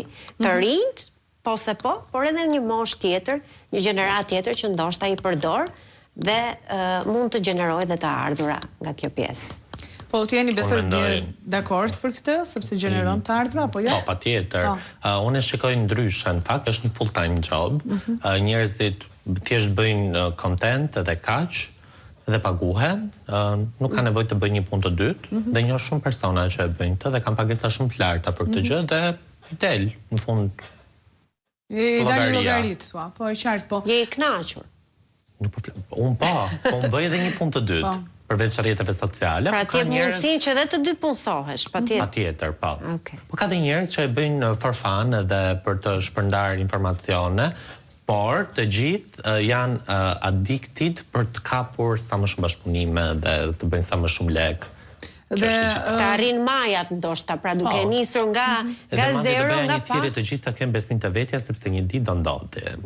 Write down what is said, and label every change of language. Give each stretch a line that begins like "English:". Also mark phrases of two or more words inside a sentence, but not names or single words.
Albanian: Të rinjt, po se po, por edhe një moshë tjetër, një gjenerat tjetër që ndoshta i përdor dhe mund të gjenerojë dhe të ardhura nga kjo pjesë. Po, të jeni besoj dakord për këtë, sepse gjeneron të ardhura, apo jo? Po, patjetër. Unë e shikoj ndryshe, në fakt është një
English: full-time job.
Albanian: Njerëzit thjesht bëjnë content edhe kaq, dhe paguhen, nuk ka nevojë të bëjnë një punë të dytë, dhe njoh shumë persona që e bëjnë këtë dhe kanë pagesa shumë të larta për këtë gjë dhe i del, në fund. I dalin llogarit, po e qartë, po. Je i kënaqur. Unë unë bëj edhe një punë të dytë, përveç rrjeteve sociale. Pra ti mundësinë që edhe të dy punësohesh, patjetër. Patjetër, po. Po ka dhe njerëz që e bëjnë
English: for fun
Albanian: edhe për të shpërndarë informacione, por të gjithë janë addicted për të kapur sa më shumë bashkëpunime dhe të bëjnë sa më shumë lek. Dhe të arrin majat ndoshta, pra duke nisur nga zero, nga pa. Edhe të gjithë të kemë besim të vetja sepse një ditë do ndodhi.